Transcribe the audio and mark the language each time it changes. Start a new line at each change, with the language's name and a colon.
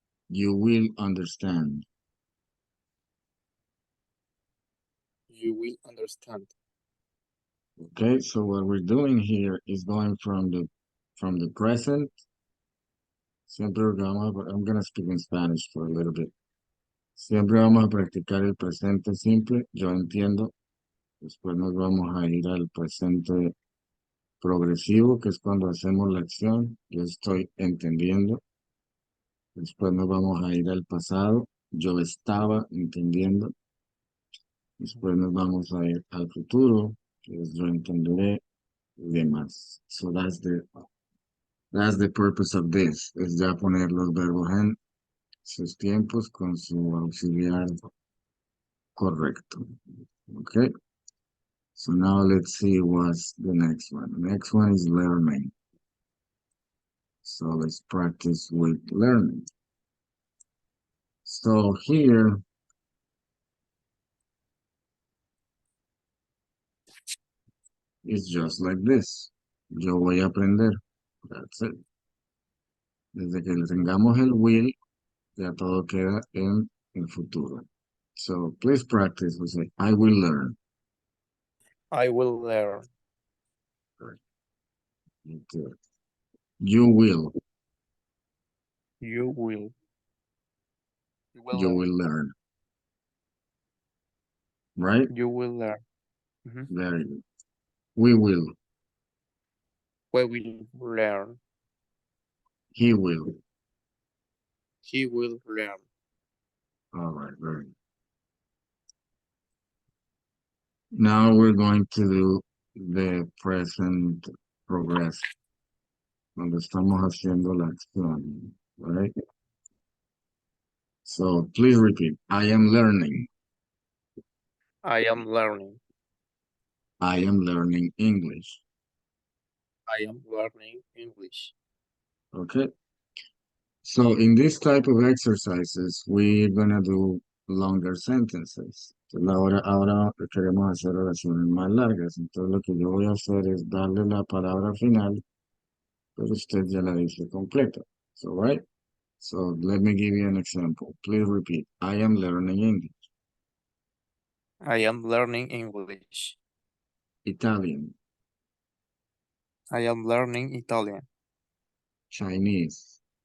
English: You will understand. You will understand. Okay, so what we're doing here is going from the present. Siempre I'm gonna speak in Spanish for a little bit.
Spanish: Siempre vamos a practicar el presente simple. Yo entiendo. Después nos vamos a ir al presente progresivo, que es cuando hacemos la acción. Yo estoy entendiendo. Después nos vamos a ir al pasado. Yo estaba entendiendo. Después nos vamos a ir al futuro, que es yo entenderé y demás.
English: So that's the purpose of this.
Spanish: Es ya poner los verbos en sus tiempos con su auxiliar correcto.
English: Okay. So now let's see what's the next one. The next one is learning. So let's practice with learning. So here, it's just like this.
Spanish: Yo voy a aprender.
English: That's it.
Spanish: Desde que tengamos el will, ya todo queda en el futuro.
English: So please practice. We say, I will learn. I will learn. Okay. You will. You will. You will You learn. will learn. Right? You will learn. Very good. We will. We will learn. He will. He will learn. All right, very good. Now we're going to do the present progress.
Spanish: Donde estamos haciendo la acción.
English: Right? So please repeat. I am learning. I am learning. I am learning English. I am learning English. Okay. So in this type of exercises, we're gonna do longer sentences.
Spanish: Ahora queremos hacer oraciones más largas. Entonces lo que yo voy a hacer es darle la palabra final, pero usted ya la dice completa.
English: So, right? So let me give you an example. Please repeat. I am learning English. I am learning English. Italian. I am learning Italian. Chinese.